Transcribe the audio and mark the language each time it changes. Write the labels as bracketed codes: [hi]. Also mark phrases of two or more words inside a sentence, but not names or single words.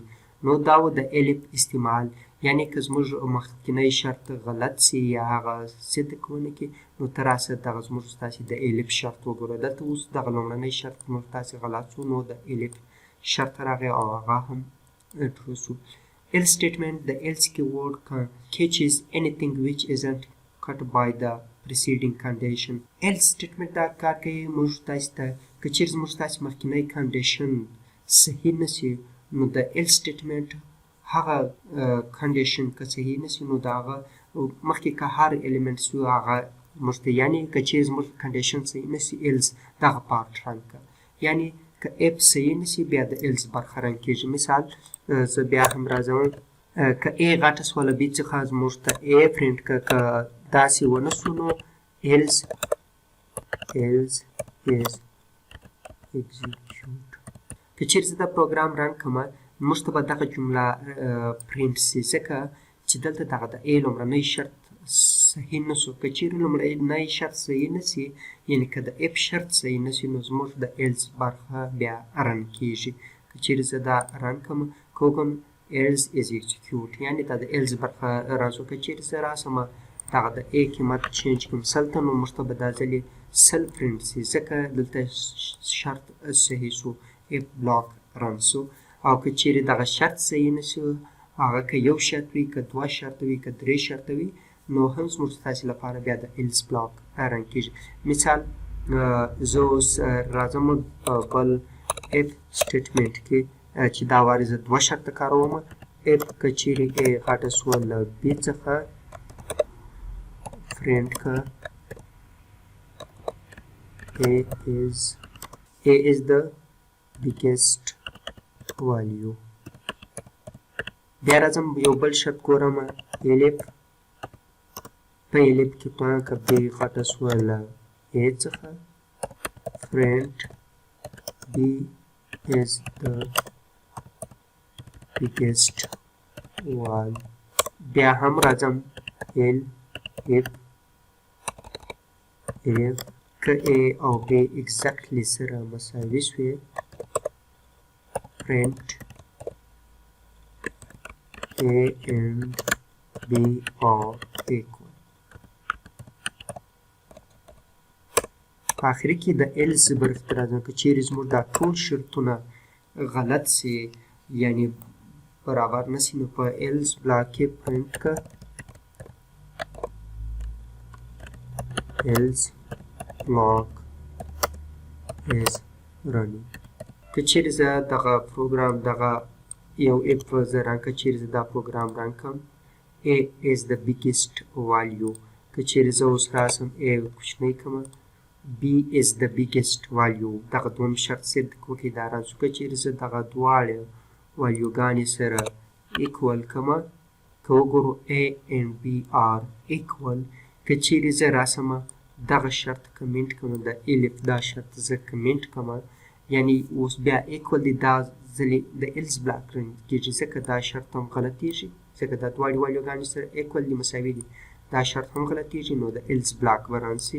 [ps] نو دا و د الف استعمال، یعنې که زموږ مخکینی شرط غلط سي یا هغه صدق ونه کړي نو ته راسه دغه زموږ ستاسې د الف شرط وګوره. دلته اوس دغه لومړنی شرط موږ تاسې غلط سو نو د الف شرط راغی او هغه هم ټرو سو. [en] else statement: the else keyword catches anything which isn't cut by the preceding condition. else statement [ps] دا کار کوي موږ تاسو ته که چیرې موږ تاسو مخکینی کنډیشن صحیح نه سي نو د [en] else statement [ps] هغه کنډیشن که صحیح نه سي نو د هغه مخکې که هر الیمنټ سو هغه موږ ته، یعنې که چیرې زموږ کنډیشن صحیح نه سي else دغه پارټ رن که، یعنې که اف صحیح نشي بیا د ایلس برخه رن کېږي. مثال زه بیا هم راځم که ا غټه سوله بي څخه زموږ ته ا پرنټ که داسې ونه سو نو [en] else is execute. [ps] که چیرې زه دا پروګرام رن کړم موږ ته به دغه جمله پرنټ سي ځکه چې دلته دغه د ا لومړنی شرط صحیح نه سو. که چیرې لومړنی شرط صحیح نه سي یعنې که د اف شرط صحیح نه سي نو زموږ د ایلس برخه بیا رن کېږي. که چیرې زه دا رن کړم که وکړم [en] else is execute [ps] یعنې دا د ایلس برخه راسو. که چیرې زه راسم دغه د ا قیمت چینج کړم 100 ته نو موږ ته به دا ځلې 100 پرنټ سي ځکه دلته شرط صحیح سو [en] if block [ps] رن سو. او که چیرې دغه شرط صحیح نه سو هغه که یو شرط وي که دوه شرط وي که درې شرط وي نو هم زموږ ستاسې لپاره بیا د [en] else block [ps] رن کېږي. مثال زه اوس راځم بل [en] if statement [ps] کې چې دا وارې زه دوه شرطه کاروم. اف که چیرې ا غټه سوه له بي څخه پرنټ که [en] A is the biggest value. [ps] بیا راځم یو بل شرط ګورم elif په elif کې پاڼه که b غټه سوه له a څخه [en] print b is the biggest one. [ps] بیا هم راځم if که a او b exactly سره مساوي شوي [en] print a and b are equal. [ps] په آخري کې د ایلس برخې ته راځم. که چیرې زموږ دا ټول شرطونه غلط سي یعنې برابر نه سي نو په [en] else block [ps] کې پرنټ که [en] else block is running. [ps] که چیرې زه دغه پروګرام دغه یو اف زه رن که چیرې زه دا پروګرام رن کړم [en] a is the biggest value. [ps] که چیرې زه اوس راسم a کوچنی کړم [en] b is the biggest value [ps] دغه دوم شرط صدق وکړي دا رن سو. که چیرې زه دغه دواړه والیوګانې سره equal کړم که وګورو [en] a and b are equal. [ps] که چیرې زه راسم دغه شرط کمنټ کړم د الف دا شرط زه کمنټ کړم یعنی اوس بیا ایکول دی دا ځلې د [en] else block [ps] رن کېږي ځکه دا شرط هم غلطېږي ځکه دا دواړې والیوګانې سره ایکول دي مساوي دي دا شرط هم غلطېږي نو د [en] else block [ps] به رن سي.